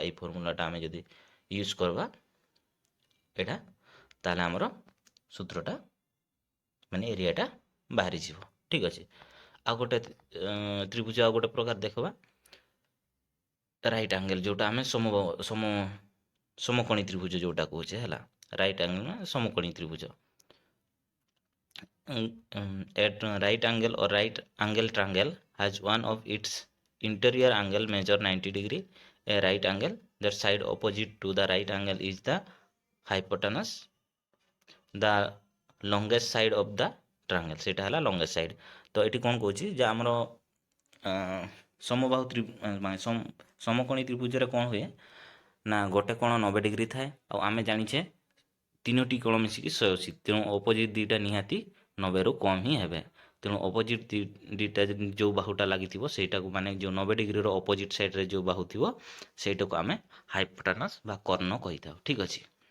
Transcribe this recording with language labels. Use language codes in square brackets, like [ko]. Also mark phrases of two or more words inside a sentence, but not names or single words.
[or] ଏଇ ଫର୍ମୁଲାଟା ଆମେ ଯଦି ୟୁଜ୍ କରିବା ଏଇଟା, ତାହେଲେ ଆମର ସୂତ୍ରଟା ମାନେ ଏରିଆଟା ବାହାରିଯିବ ଠିକ୍ ଅଛି। ଆଉ ଗୋଟେ ତ୍ରିଭୁଜ ଆଉ ଗୋଟେ ପ୍ରକାର ଦେଖିବା [en] right angle, [or] ଯୋଉଟା ଆମେ ସମକୋଣୀ ତ୍ରିଭୁଜ ଯୋଉଟା କହୁଛେ ହେଲା। [en] right angle [or] ମାନେ ସମକୋଣୀ ତ୍ରିଭୁଜ। [en] At right angle or right angle triangle has one of its interior angle measure 90 degree. A right angle that side opposite to the right angle is the hypotenuse. The longest side of the triangle [or] ସେଇଟା ହେଲା [en] longest side। [or] ତ ଏଠି କ'ଣ କହୁଛି ଯେ ଆମର ସମବାହୁ ମାନେ ସମକୋଣୀ ତ୍ରିଭୁଜରେ କ'ଣ ହୁଏ ନା ଗୋଟେ କୋଣ 90 ଡିଗ୍ରୀ ଥାଏ ଆଉ ଆମେ ଜାଣିଛେ ତିନୋଟି କୋଣ ମିଶିକି 180, ତେଣୁ ଅପୋଜିଟ୍ ଦୁଇଟା ନିହାତି 90ରୁ କମ୍ ହିଁ ହେବେ। ତେଣୁ ଅପୋଜିଟ୍ ଦୁଇଟା ଯେଉଁ ବାହୁଟା ଲାଗିଥିବ ସେଇଟାକୁ ମାନେ ଯେଉଁ 90 ଡିଗ୍ରୀର [en] opposite side [or] ଯେଉଁ ବାହୁ ଥିବ ସେଇଟାକୁ ଆମେ ହାଇପୋଟାନସ୍ ବା କର୍ଣ୍ଣ କହିଥାଉ ଠିକ୍ ଅଛି।